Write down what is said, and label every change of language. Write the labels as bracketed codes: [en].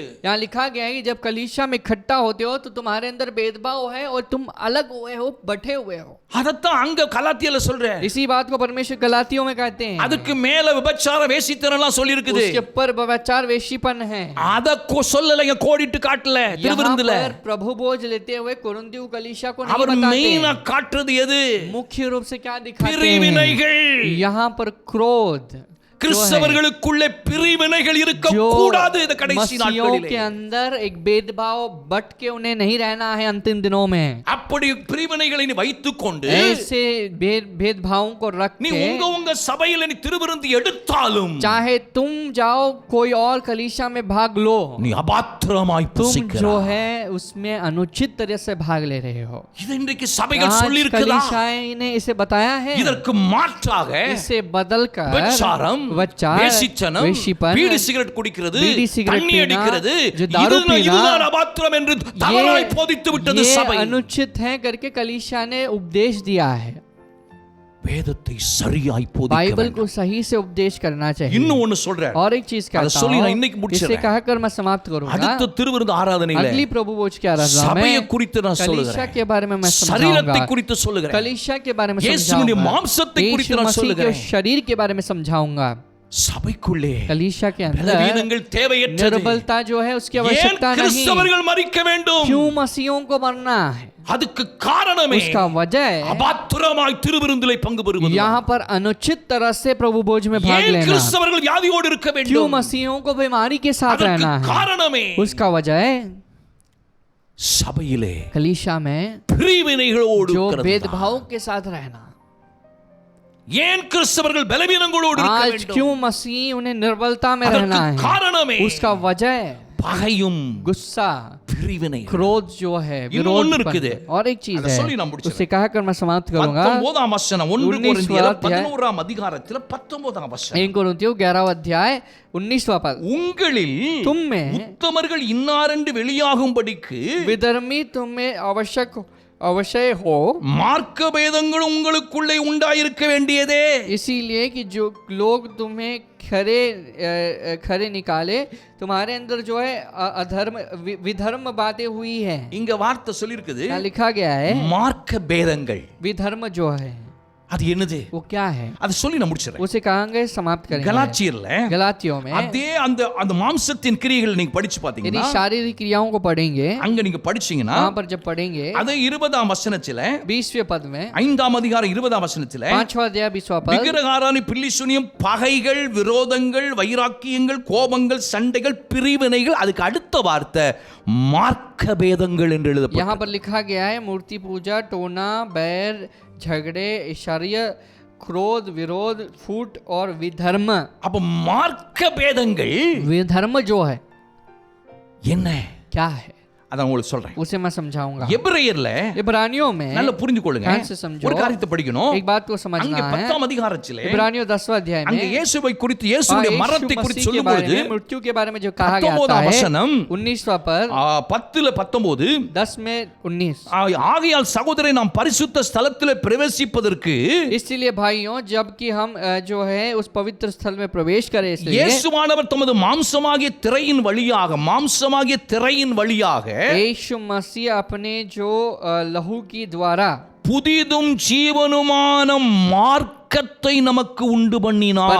[hi] यहाँ लिखा गया है कि जब कलीसिया में इकट्ठा होते हो तो तुम्हारे अंदर भेदभाव है और तुम अलग हुए हो, बटे हुए हो. [ta] அதத்தான் அங்க கலாத்தியல சொல்றேன். [hi] इसी बात को परमेश्वर गलातियों में कहते हैं. [ta] அதுக்கு மேல விபச்சார வேசித்தனம்லாம் சொல்லி இருக்குது. [hi] उसके ऊपर व्यभिचार वेश्यपन है. [ta] அத சொல்லலைங்க, கோடிட்டு காட்டல திருவிருந்துல. [hi] यहाँ पर प्रभु बोझ लेते हुए कोरिन्थियों कलीसिया को नहीं [ta] அவர் [hi] बताते. [ta] மெயினா காட்டுறது எது? [hi] मुख्य रूप से क्या दिखाते हैं? [ta] பிரிவினைகள். [hi] यहाँ पर क्रोध. [ta] கிறிஸ்தவர்களுக்குள்ளே பிரிவினைகள் இருக்க கூடாது. இந்த கடைசி நாட்களிலே [hi] के अंदर एक भेदभाव बट के उन्हें नहीं रहना है अंतिम दिनों में. [ta] அப்படி பிரிவினைகளை நீ வைத்துக்கொண்டு [hi] ऐसे भेदभावों को रख [ta] நீ [hi] के [ta] உங்க சபையில நீ திருவிருந்து எடுத்தாலும் [hi] चाहे तुम जाओ कोई और कलीसिया में भाग लो, [ta] நீ அபாத்திரமாய் [hi] तुम [ta] புசிக்கிறாய். [hi] जो है उसमें अनुचित तरह से भाग ले रहे हो. [ta] இது இன்றைக்கு சபைகள் [hi] आज [ta] சொல்லி இருக்குதா? [hi] कलीसियाएं ने इसे बताया है. [ta] இதற்கு மாற்றாக [hi] इसे बदलकर [ta] விபச்சாரம், [hi] व्यभिचार, [ta] வேசித்தனம், [hi] वेश्यपन, [ta] பீடி சிகரெட் குடிக்கிறது, [hi] बीड़ी सिगरेट [ta] தண்ணி [hi] पीना, [ta] அடிக்கிறது, [hi] जो दारू पीना, [ta] இதுதான் அபாத்திரம் என்று தவறாய் போதித்து விட்டது சபை. [hi] अनुचित है करके कलीसिया ने उपदेश दिया है. [ta] வேதத்தை சரியாய் போதிக்க [hi] बाइबल [ta] வேண்டும். [hi] को सही से उपदेश करना चाहिए. [ta] இன்னும் ஒன்னு சொல்றேன். [hi] और एक चीज कहता [ta] சொல்லி [hi] हूं, [ta] நான் இன்னைக்கு [hi] इसे [ta] முடிச்சிடுறேன். [hi] कहकर मैं समाप्त करूंगा. [ta] அடுத்த திருவிருந்து ஆராதனையில [hi] अगली प्रभु भोज की आराधना [ta] சபையை [hi] में [ta] குறித்து நான் [hi] कलीसिया [ta] சொல்லுகிறேன். [hi] के बारे में मैं [ta] சரீரத்தை [hi] समझाऊंगा. [ta] குறித்து சொல்லுகிறேன். [hi] कलीसिया के बारे में [ta] இயேசுவின் [hi] समझाऊंगा. [ta] மாம்சத்தை குறித்து [hi] यीशु [ta] நான் [hi] मसीह के [ta] சொல்லுகிறேன். [hi] शरीर के बारे में समझाऊंगा. [ta] சபைக்குள்ளே [hi] कलीसिया के अंदर [ta] பலவீனங்கள் தேவையற்றது. [hi] निर्बलता जो है उसकी [ta] ஏன் [hi] आवश्यकता नहीं. [ta] கிறிஸ்தவர்கள் மரிக்க வேண்டும்? [hi] क्यों मसीहों को मरना है? [ta] அதுக்கு காரணமே [hi] उसका वजह [ta] அபாத்திரமாய் திருவிருந்திலே பங்கு பெறுவது. [hi] यहाँ पर अनुचित तरह से प्रभु भोज में भाग [ta] ஏன் [hi] लेना. [ta] கிறிஸ்தவர்கள் வியாதியோடு இருக்க [hi] क्यों [ta] வேண்டும்? [hi] मसीहों को बीमारी के साथ [ta] அதற்கு [hi] रहना है? [ta] காரணமே [hi] उसका वजह है [ta] சபையிலே [hi] कलीसिया में [ta] பிரிவினைகளோடு [hi] जो [ta] இருக்கிறது. [hi] भेदभाव के साथ रहना. [ta] ஏன் கிறிஸ்தவர்கள் பலவீனங்களோடு இருக்க [hi] आज [ta] வேண்டும்? [hi] क्यों मसीह उन्हें निर्बलता में रहना [ta] அதற்கு [hi] है? [ta] காரணமே [hi] उसका वजह [ta] பகையும் [hi] गुस्सा, [ta] பிரிவினை. [hi] क्रोध जो है, [ta] இன்னும் ஒன்னு [hi] विरोध. [ta] இருக்குது. [hi] और एक चीज [ta] அதை [hi] है, [ta] சொல்லி நான் முடிச்சிடுறேன். [hi] उसे कहकर मैं समाप्त करूंगा. [ta] 19ஆம் வசனம் 1 [hi] 19वां [ta] கொரிந்தியர் [hi] अध्याय, [ta] 11ஆம் அதிகாரத்தில் 19ஆம் வசனம். [hi] 1 कोरिन्थियों 11वां अध्याय 19वां पद. [ta] உங்களில் [hi] तुम में [ta] உத்தமர்கள் இன்னாரென்று வெளியாகும்படிக்கு [hi] विधर्मी तुम्हें अवश्य हो, [ta] மார்க்க பேதங்கள் உங்களுக்குள்ளே உண்டாயிருக்க வேண்டியதே. [hi] इसीलिए कि जो लोग तुम्हें खरे निकाले, तुम्हारे अंदर जो है अधर्म विधर्म बातें हुई है. [ta] இங்க வார்த்தை சொல்லி இருக்குது, [hi] यहाँ लिखा गया है [ta] மார்க்க பேதங்கள். [hi] विधर्म जो है [ta] அது என்னது? [hi] वो क्या है? [ta] அது சொல்லி நான் முடிச்சிடுறேன். [hi] उसे कहांगे समाप्त करेंगे. [ta] கலாத்தியர்ல [hi] गलातियों में [ta] அதே அந்த மாம்சத்தின் கிரியைகள் நீங்க படிச்சு [hi] यदि [ta] பாத்தீங்கன்னா, [hi] शारीरिक क्रियाओं को पढ़ेंगे, [ta] அங்க நீங்க படிச்சீங்கன்னா [hi] वहां पर जब पढ़ेंगे [ta] அது 20ஆம் வசனத்தில [hi] 20वें पद में [ta] 5ஆம் அதிகாரம் 20ஆம் வசனத்தில [hi] 5वां अध्याय 20वां पद, [ta] விக்கிரகாராதனை, பில்லிசூனியம், பகைகள், விரோதங்கள், வைராக்கியங்கள், கோபங்கள், சண்டைகள், பிரிவினைகள், அதுக்கு அடுத்த வார்த்தை மார்க்க பேதங்கள் என்று [hi] यहाँ [ta] எழுதப்பட்டிருக்கிறது. [hi] पर लिखा गया है मूर्ति पूजा, टोना, बैर, झगड़े, ईर्ष्या, क्रोध, विरोध, फूट और विधर्म. [ta] அப்ப மார்க்க பேதங்கள் [hi] विधर्म जो है [ta] என்ன? [hi] क्या है? [ta] அதான் உங்களுக்கு சொல்றேன். [hi] उसे मैं समझाऊंगा. [ta] எபிரேயர்ல [hi] इब्रानियों में [ta] நல்லா புரிஞ்சுக்கொள்ளுங்க. [hi] ध्यान से समझो. [ta] ஒரு காரியத்தை படிக்கணும். [hi] एक बात को [ta] அங்க [hi] समझना है. [ta] 10ஆம் அதிகாரத்திலே [hi] इब्रानियों 10वां अध्याय [ta] அங்க [hi] में [ta] இயேசுவை குறித்து, இயேசுவுடைய [hi] यीशु [ta] மரணத்தை குறித்து [hi] मसीह के [ta] சொல்லும் [hi] बारे [ta] பொழுது [hi] में, मृत्यु के बारे में जो कहा गया [ta] 19ஆம் [hi] है, [ta] வசனம் [hi] 19वां पद [ta] 10:19 [hi] 10 में 19. [ta] ஆகையால் சகோதரரை நாம் பரிசுத்த ஸ்தலத்திலே பிரவேசிப்பதற்கு [hi] इसलिए भाइयों, जबकि हम जो है उस पवित्र स्थल में प्रवेश करें, इसलिए [ta] இயேசுவானவர் தமது மாம்சமாகிய திரையின் வழியாக [hi] यीशु मसीह अपने जो लहू की द्वारा [ta] புதிதும் ஜீவனுமான மார்க்கத்தை நமக்கு உண்டு பண்ணினார்.